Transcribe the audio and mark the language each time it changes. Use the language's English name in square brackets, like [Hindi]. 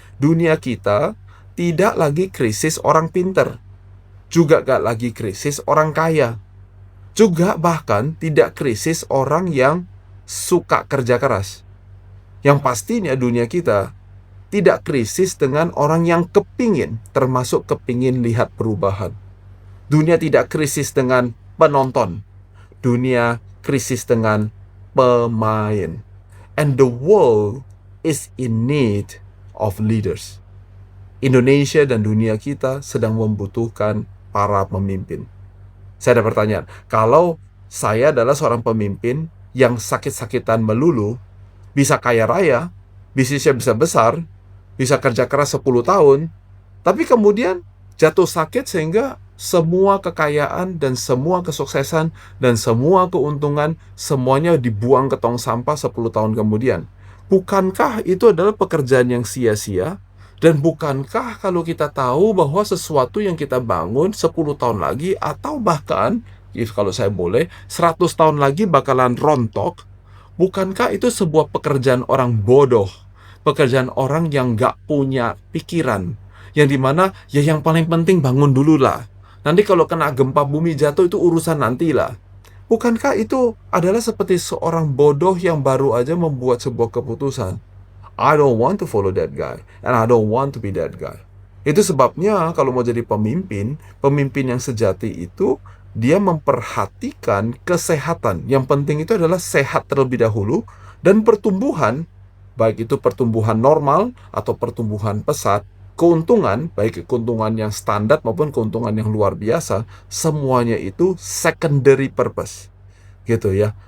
[Indonesian] Dunia kita tidak lagi krisis orang pinter, juga gak lagi krisis orang kaya, juga bahkan tidak krisis orang yang suka kerja keras. Yang pastinya dunia kita tidak krisis dengan orang yang kepingin, termasuk kepingin lihat perubahan. Dunia tidak krisis dengan penonton. Dunia krisis dengan pemain. [English] And the world is in need of leaders. [Indonesian] Indonesia dan dunia kita sedang membutuhkan para pemimpin. Saya ada pertanyaan, kalau saya adalah seorang pemimpin yang sakit-sakitan melulu, bisa kaya raya, bisnisnya bisa besar, bisa kerja keras 10 tahun, tapi kemudian jatuh sakit sehingga semua kekayaan dan semua kesuksesan dan semua keuntungan semuanya dibuang ke tong sampah 10 tahun kemudian. Bukankah itu adalah pekerjaan yang sia-sia? Dan bukankah kalau kita tahu bahwa sesuatu yang kita bangun 10 tahun lagi atau bahkan, kalau saya boleh, 100 tahun lagi bakalan rontok, bukankah itu sebuah pekerjaan orang bodoh? Pekerjaan orang yang nggak punya pikiran. Yang dimana, ya yang paling penting bangun dulu lah. Nanti kalau kena gempa bumi jatuh itu urusan nantilah. Bukankah itu adalah seperti seorang bodoh yang baru aja membuat sebuah keputusan? [English] I don't want to follow that guy, and I don't want to be that guy. [Indonesian] Itu sebabnya kalau mau jadi pemimpin, pemimpin yang sejati itu dia memperhatikan kesehatan. Yang penting itu adalah sehat terlebih dahulu dan pertumbuhan, baik itu pertumbuhan normal atau pertumbuhan pesat, keuntungan, baik keuntungan yang standar maupun keuntungan yang luar biasa, semuanya itu [English] secondary purpose. [Indonesian] Gitu ya.